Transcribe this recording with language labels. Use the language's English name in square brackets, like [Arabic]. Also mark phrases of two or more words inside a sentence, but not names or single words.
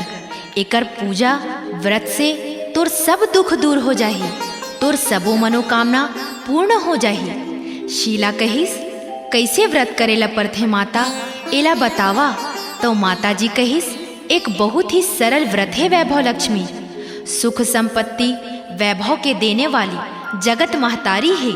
[Chhattisgarhi] एकर पूजा व्रत से तोर सब दुख दूर हो जाही, तोर सबो मनोकामना पूर्ण हो जाही। शीला कहिस, कैसे व्रत करेला परथे माता, एला बतावा। तो माता जी कहिस, एक बहुत ही सरल व्रत है वैभव लक्ष्मी। सुख संपत्ति वैभव के देने वाली जगत महतारी है।